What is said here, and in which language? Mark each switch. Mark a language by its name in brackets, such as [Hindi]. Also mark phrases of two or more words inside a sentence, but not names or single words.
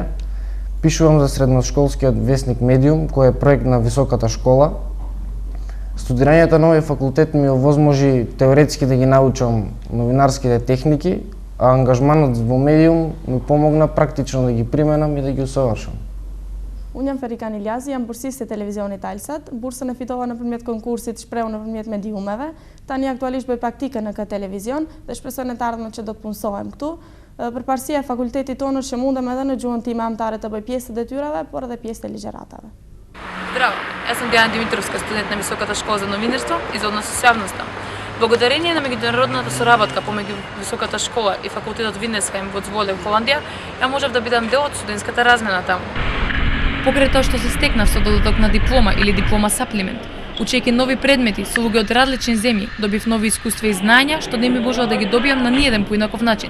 [Macedonian] Пишувам за средношколскиот весник Медиум, кој е проект на високата школа. Студирањето на овој факултет ми овозможи теоретски да ги научам новинарските техники, а ангажманот во Медиум ми помогна практично да ги применам и да ги усовршам. [Albanian] Unë jam Ferikan Iljazi, jam bursiste e televizionit Alsat. Bursën e fitova nëpërmjet konkursit shprehur nëpërmjet mediumeve. Tani aktualisht bëj praktike në këtë televizion dhe shpresoj në të ardhmen që do të punësohem këtu. Përparësia e fakultetit tonë është që mundem edhe në gjuhën time amtare të bëj pjesë të detyrave, por edhe pjesë të ligjëratave. [Macedonian] Здраво, јас сум Диана Димитровска, студент на Високата школа за новинарство и за односи со јавноста. Благодарение на меѓународната соработка помеѓу Високата школа и факултетот Виндесхајм во Цволе, Холандија, ја можев да бидам дел од студентската размена таму. Покрај тоа што се стекнав со додаток на диплома или диплома саплимент, учејќи нови предмети со луѓе од различни земји, добив нови искуства и знаења што не ми можела да ги добиам на ниеден поинаков начин.